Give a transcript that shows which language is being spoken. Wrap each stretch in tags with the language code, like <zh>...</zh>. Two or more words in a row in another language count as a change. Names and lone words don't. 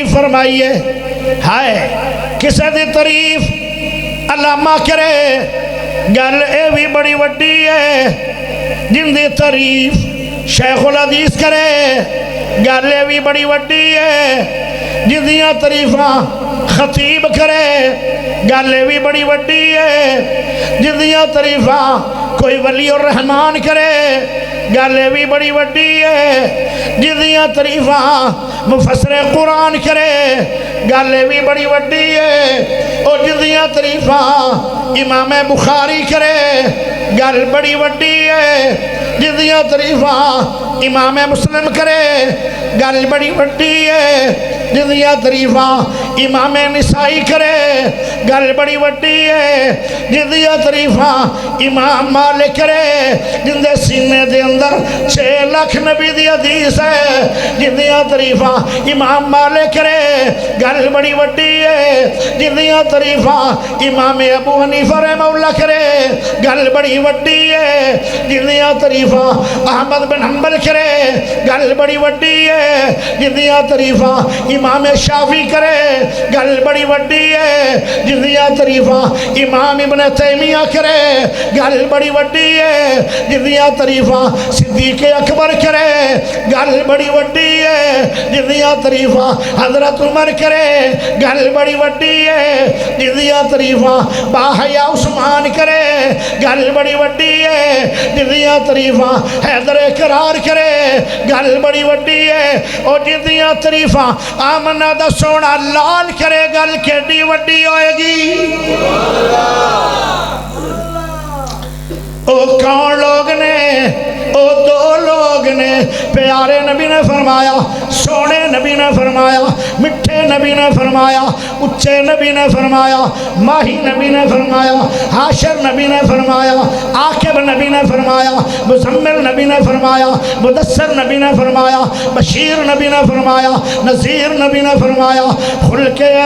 <pa>فرمائی ہے ہائے کسے دی تعریف علامہ کرے گل اے بھی بڑی وڈی ہے جن دی تعریف شیخ الحدیث کرے گل اے بھی بڑی وڈی ہے جن دیاں تعریفاں خطیب کرے گل اے بھی بڑی وڈی ہے جن دیاں تعریفاں کوئی ولی الرحمان کرے گل اے بھی بڑی وڈی ہے جن دیاں تعریفاں مفسر قرآن کرے گل اے بھی بڑی وڈی ہے اور جن دیاں تعریفاں امام بخاری کرے گل بڑی وڈی ہے جن دیاں تعریفاں امام مسلم کرے گل بڑی وڈی ہے جن دیاں تعریفاں امام نسائی کرے گل بڑی وڈی ہے جن دیاں تعریفاں امام مالک کرے جن دے سینے دے اندر 6 لاکھ نبی دی حدیث ہے جن دیاں تعریفاں امام مالک کرے گل بڑی وڈی ہے جن دیاں تعریفاں امام ابو حنیفہ رحمہ اللہ کرے گل بڑی وڈی ہے جن دیاں تعریفاں احمد بن حنبل کرے گل بڑی وڈی ہے جن دیاں تعریفاں امام شافعی کرے گل بڑی وڈی ہے جن دیاں تعریفاں امام ابن تیمیہ کرے گل بڑی وڈی ہے جن دیاں تعریفاں صدیق اکبر کرے گل بڑی وڈی ہے جن دیاں تعریفاں حضرت عمر کرے گل بڑی وڈی ہے جن دیاں تعریفاں باحیا عثمان کرے گل بڑی وڈی ہے جن دیاں تعریفاں حیدر کرار کرے گل بڑی وڈی ہے اور جن دیاں تعریفاں آمنہ دا سونا لال کرے گل کیڈی وڈی ہوئے گی او کون لوگ نے او دو لوگ نے پیارے نبی نے فرمایا سونے نبی نے فرمایا مٹھے نبی نے فرمایا اچھے نبی نے فرمایا ماہی نبی نے فرمایا حاشر نبی نے فرمایا عاقب نبی نے فرمایا مزمل نبی نے فرمایا مدثر نبی نے فرمایا بشیر نبی نے فرمایا نذیر نبی نے فرمایا خلق</pa>